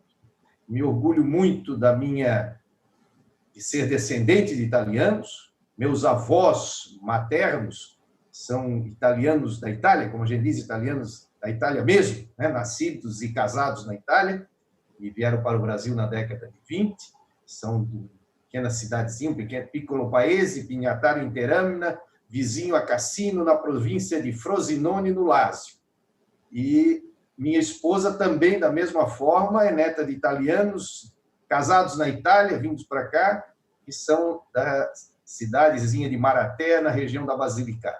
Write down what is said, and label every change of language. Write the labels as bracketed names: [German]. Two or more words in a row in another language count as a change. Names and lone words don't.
[Portuguese] Me orgulho muito de ser descendente de italianos. Meus avós maternos são italianos da Itália, como a gente diz, italianos da Itália mesmo, né? Nascidos e casados na Itália, e vieram para o Brasil na década de 20, são de uma pequena cidadezinha, um pequeno [Italian] piccolo paese, [Portuguese] Pignataro in Terramina, vizinho a Cassino, na província de Frosinone, no Lácio. E Minha esposa também, da mesma forma, é neta de italianos, casados na Itália, vindos para cá, que são da cidadezinha de Maraté, na região da Basilicata.